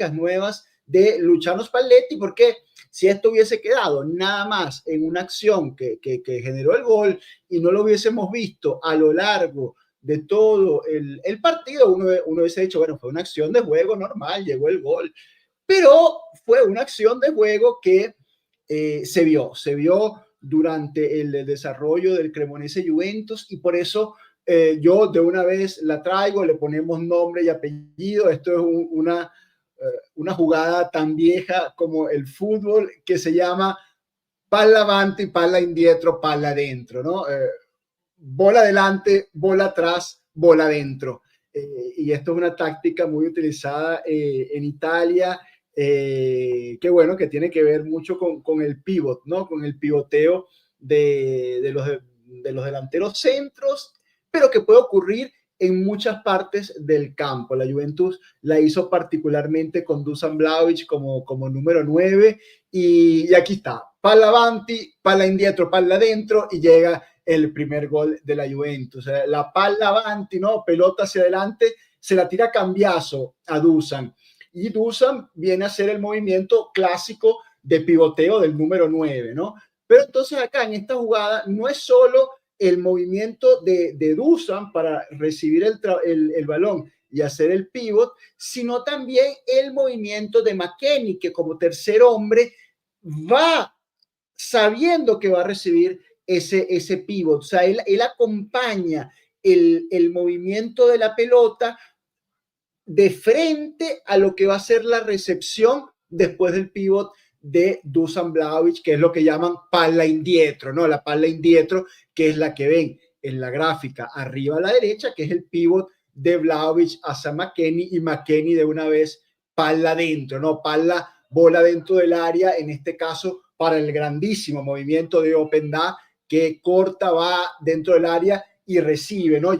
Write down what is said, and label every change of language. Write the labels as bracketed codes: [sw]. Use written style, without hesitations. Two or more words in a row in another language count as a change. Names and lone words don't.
[es] Tácticas nuevas de Luciano Spalletti, porque si esto hubiese quedado nada más en una acción que generó el gol y no lo hubiésemos visto a lo largo de todo el partido, uno hubiese dicho, bueno, fue una acción de juego normal, llegó el gol, pero fue una acción de juego que se vio durante el desarrollo del Cremonese Juventus y por eso yo de una vez la traigo, le ponemos nombre y apellido. Esto es una jugada tan vieja como el fútbol que se llama [it] palla avanti, palla indietro, [es] palla adentro, ¿no? Bola adelante, bola atrás, bola adentro. Y esto es una táctica muy utilizada en Italia, que bueno, que tiene que ver mucho con el pivot, ¿no? Con el pivoteo de los delanteros centros, pero que puede ocurrir en muchas partes del campo. La Juventus la hizo particularmente con Dusan Vlahovic como número 9 y aquí está, [it] palla avanti, palla indietro, [es] palla adentro y llega el primer gol de la Juventus. O sea, la [it] palla avanti, [es] ¿no? Pelota hacia adelante, se la tira Cambiaso a Dusan. Y Dusan viene a hacer el movimiento clásico de pivoteo del número 9, ¿no? Pero entonces acá en esta jugada no es solo el movimiento de Dusan para recibir el balón y hacer el pivot, sino también el movimiento de McKennie, que como tercer hombre va sabiendo que va a recibir ese pivot. O sea, él acompaña el movimiento de la pelota de frente a lo que va a ser la recepción después del pivot de Dusan Vlahovic, que es lo que llaman [it] palla indietro, [es] ¿no? La [it] palla indietro, [es] que es la que ven en la gráfica arriba a la derecha, que es el pivot de Vlahovic hacia McKennie y McKennie de una vez palla adentro, ¿no? Palla, bola dentro del área, en este caso para el grandísimo movimiento de Openda, que corta, va dentro del área y recibe, ¿no?